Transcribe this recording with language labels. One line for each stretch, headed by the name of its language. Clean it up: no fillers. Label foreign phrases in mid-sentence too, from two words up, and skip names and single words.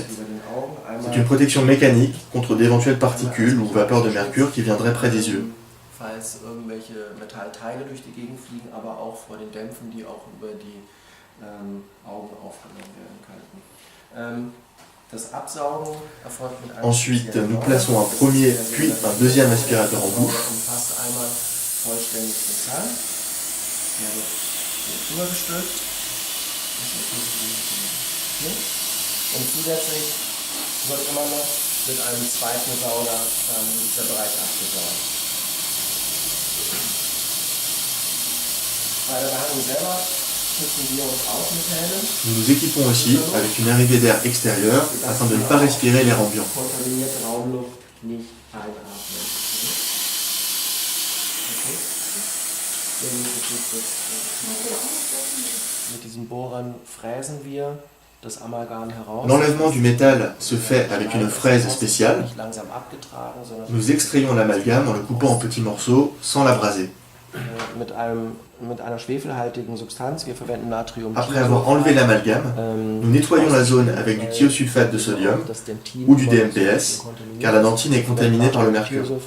French: C'est une protection mécanique contre d'éventuelles particules ou vapeurs de mercure qui viendraient près des yeux. Ensuite, nous plaçons un premier puis un deuxième aspirateur en bouche.
German: Und zusätzlich wird immer noch mit einem zweiten Sauger dieser Bereich abgesaugt. Bei der Behandlung selber schützen wir uns auch mit Helmen.
French: Nous nous équipons aussi avec une arrivée d'air extérieur afin de ne pas respirer l'air ambiant.
German: Kontaminierte Raumluft nicht einatmen. Mit diesen Bohrern fräsen wir das Amalgam heraus.
French: L'enlèvement du métal se fait avec une fraise spéciale. Nous extrayons l'amalgame en le coupant en petits morceaux sans l'abraser. Après avoir enlevé l'amalgame, nous nettoyons la zone avec du thiosulfate de sodium ou du DMPS, car la dentine est contaminée par le mercure.